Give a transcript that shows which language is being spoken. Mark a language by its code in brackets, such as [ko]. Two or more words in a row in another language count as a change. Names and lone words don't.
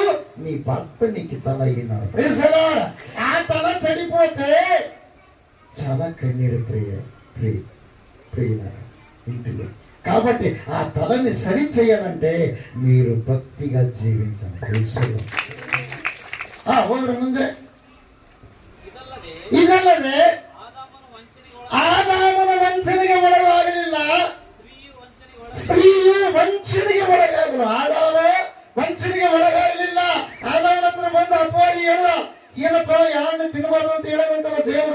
[te] నీ భర్త నీకు తల అయినాడు. ఆ తల చెడిపోతే చాలా కన్నీరు ప్రియ ఇంటిలో. కాబట్టి ఆ తలని సరి చేయాలంటే మీరు భక్తిగా జీవించండి. [kn] ಮುಂದೆ ಇದಲ್ಲದೆ ಆದಾಮನ ವಂಚನೆಗೆ ಒಳಗಾಗಲಿಲ್ಲ, ಸ್ತ್ರೀಯು ವಂಚನೆಗೆ ಒಳಗಾಗಲು. ಆದಾಮ ವಂಚನೆಗೆ ಒಳಗಾಗಲಿಲ್ಲ. ಆದಾಮನ ಹತ್ರ ಬಂದು ಅಪ್ಪಾಡಿ ಹೇಳ, ಏನಪ್ಪ ಯಾರನ್ನ ತಿನ್ನಬಾರ್ದು ಅಂತ ಹೇಳೋದಂತಲ್ಲ ದೇವರು.